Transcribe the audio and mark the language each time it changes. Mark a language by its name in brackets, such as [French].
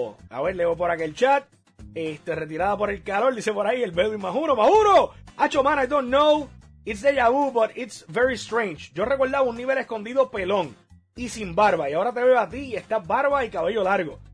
[Spanish] A ver, leo por aquí el chat. Retirada por el calor, dice por ahí el Bedouin más uno. [English] Acho, man, I don't know. It's deja vu, but it's very strange. [Spanish] Yo recordaba un Nivel Escondido pelón y sin barba, y ahora te veo a ti y estás barba y cabello largo.